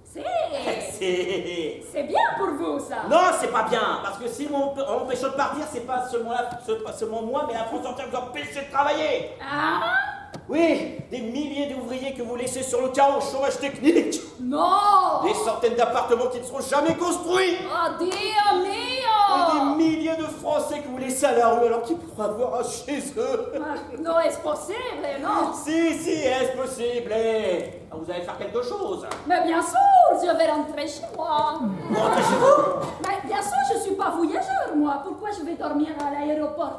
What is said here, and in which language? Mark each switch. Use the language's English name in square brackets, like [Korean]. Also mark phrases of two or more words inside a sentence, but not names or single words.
[French] C'est bien pour vous, ça. Non, c'est pas bien, parce que si on m'empêche de partir, c'est pas seulement moi, mais la France entière vous empêche de travailler. Ah? Oui, des milliers d'ouvriers que vous laissez sur le carreau au chômage technique. Non. Des centaines d'appartements qui ne seront jamais construits. [Italian] Oh, Dio mio. [French] Et des milliers de Français que vous laissez à la rue alors qu'ils pourraient avoir un chez eux. Non, est-ce possible, non? Si, est-ce possible? Vous allez faire quelque chose. Mais bien sûr, je vais rentrer chez moi. Vous rentrez chez vous? Mais bien sûr, je suis pas voyageur, moi. Pourquoi je vais dormir à l'aéroport?